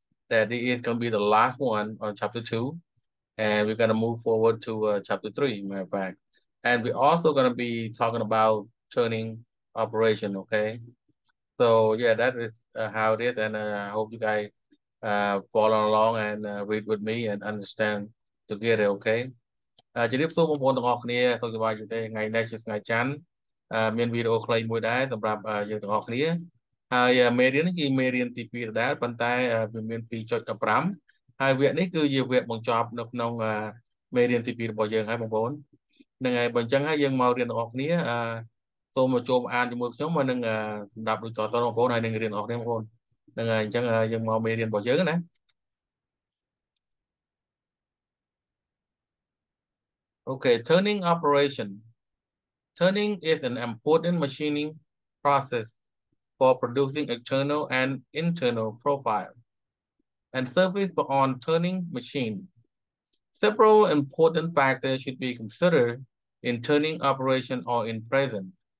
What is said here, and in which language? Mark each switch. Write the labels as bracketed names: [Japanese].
[English] That is gonna be the last one on chapter two, and we're gonna move forward to chapter three, matter of fact. And we're also gonna be talking about turning operation. Okay. So yeah, that is how it is, and I hope you guys follow along and read with me and understand together, okay? [Khmer] ជំរាបសួរបងប្អូនទាំងអស់គ្នាសុខសប្បាយទេថ្ងៃនេះជាថ្ងៃច័ន្ទមានវីដេអូខ្លីមួយដែរសម្រាប់យើងទាំងអស់គ្នាហើយមេរៀននេះគឺមេរៀនទី2ដដែលប៉ុន្តែវាមាន2.15ហើយវគ្គនេះគឺជាវគ្គបញ្ចប់នៅក្នុងមេរៀនទី2របស់យើងហើយបងប្អូនហ្នឹងហើយបើអញ្ចឹងហើយយើងមករៀនទាំងអស់គ្នា សូមមកចូលអានជាមួយខ្ញុំមកនឹងសម្រាប់ដូចតទៅបងប្អូនហើយនឹងរៀនទាំងអស់គ្នាបងប្អូនហ្នឹងហើយអញ្ចឹងយើងមកមេរៀនរបស់យើងណា [English] Okay, turning operation. Turning is an important machining process for producing external and internal profiles and surface on turning machine. Several important factors should be considered in turning operation or in present.